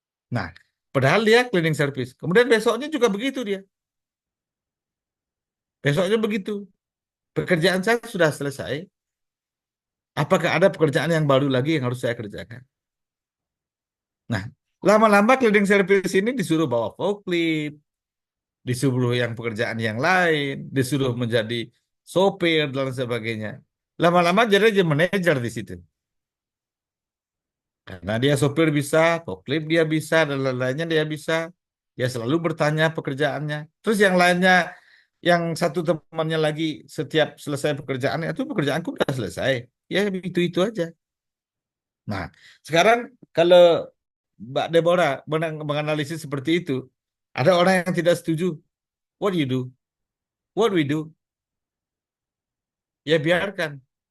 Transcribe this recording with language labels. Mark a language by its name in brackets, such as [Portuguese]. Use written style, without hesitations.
[Indonesian] Nah, padahal dia cleaning service. Kemudian besoknya juga begitu dia. Besoknya begitu. Pekerjaan saya sudah selesai. Apakah ada pekerjaan yang baru lagi yang harus saya kerjakan? Nah, lama-lama cleaning service ini disuruh bawa forklift, disuruh yang pekerjaan yang lain, disuruh menjadi sopir dan sebagainya. Lama-lama jadi manajer di situ. Karena dia sopir bisa, forklift dia bisa, dan lain-lainnya dia bisa. Dia selalu bertanya pekerjaannya. Terus yang lainnya, yang satu temannya lagi setiap selesai pekerjaannya, itu pekerjaanku udah selesai. Ya itu-itu aja. Nah, sekarang kalau Mbak Deborah menganalisis seperti itu, ada orang yang tidak setuju. [English] What do you do? What we do? [Indonesian] Ya biarkan.